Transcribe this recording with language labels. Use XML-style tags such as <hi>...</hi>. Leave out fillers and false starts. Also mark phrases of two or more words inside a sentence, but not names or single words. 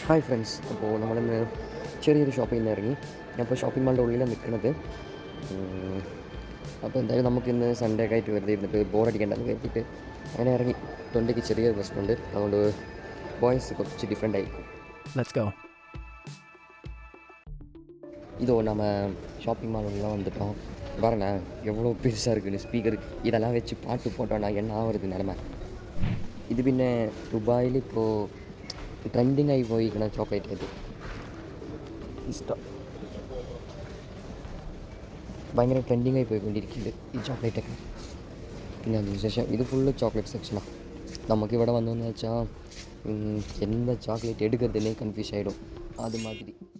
<ml>ഹായ് ഫ്രണ്ട്സ്, അപ്പോൾ നമ്മളിന്ന് ചെറിയൊരു ഷോപ്പിൽ നിന്ന് ഇറങ്ങി. ഞാനിപ്പോൾ ഷോപ്പിംഗ് മാളിൻ്റെ ഉള്ളിലാണ് നിൽക്കുന്നത്. അപ്പോൾ എന്തായാലും നമുക്കിന്ന് സൺഡേ ഒക്കെ ആയിട്ട് വെറുതെ ഇരുന്നിട്ട് ബോറടിക്കേണ്ടെന്ന് കരുതിയിട്ട് അങ്ങനെ ഇറങ്ങി. തൊണ്ടയ്ക്ക് ചെറിയൊരു പ്രശ്നമുണ്ട്, അതുകൊണ്ട് വോയിസ് കുറച്ച് ഡിഫറെൻ്റ് ആയിരിക്കും.</ml> <en>Let's go.</en> <ta>இதோ நம்ம ஷாப்பிங் மால் உள்ளே வந்துட்டோம். பாருங்களேன் எவ்வளோ பெருசாக இருக்குன்னு ஸ்பீக்கர் இதெல்லாம் வச்சு பாட்டு போட்டோன்னா என்ன ஆகுறது நிலமை.</ta> <ml>ഇത് പിന്നെ ദുബായിൽ ഇപ്പോൾ ട്രെൻഡിങ് ആയി പോയിരിക്കണ ചോക്ലേറ്റ് ഇത് ഇഷ്ടം ഭയങ്കര ട്രെൻഡിങ് ആയി പോയിക്കൊണ്ടിരിക്കുന്നുണ്ട് ഈ ചോക്ലേറ്റൊക്കെ. പിന്നെ അതിനുശേഷം ഇത് ഫുള്ള് ചോക്ലേറ്റ് സെക്ഷനാണ്. നമുക്കിവിടെ വന്നതെന്ന് വെച്ചാൽ എന്താ ചോക്ലേറ്റ് എടുക്കുന്നതിനെ കൺഫ്യൂസ് ആയിടും അതുമാതിരി.</ml>